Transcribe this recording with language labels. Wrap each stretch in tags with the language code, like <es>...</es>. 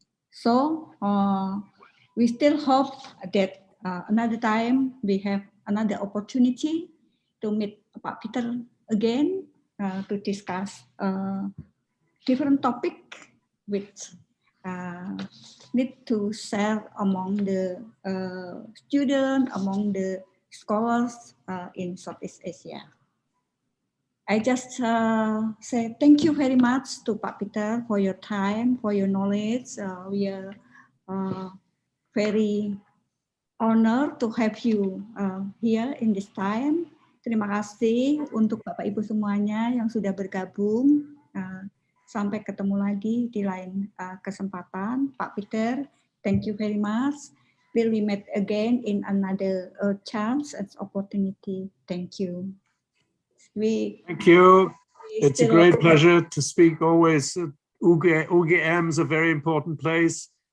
<en>So we still hope that another time we have another opportunity to meet Pak Peter again to discuss different topic which need to share among the students, among the scholars in Southeast Asia. I just say thank you very much to Pak Peter for your time, for your knowledge. We are very honored to have you here in this time.</en> <id>Terima kasih untuk Bapak Ibu semuanya yang sudah bergabung. Sampai ketemu lagi di lain kesempatan.</id> <en>Pak Peter, thank you very much. Will we meet again in another chance and opportunity? Thank you. Thank you. It's a great pleasure to speak always. UGM is a very important place.</en>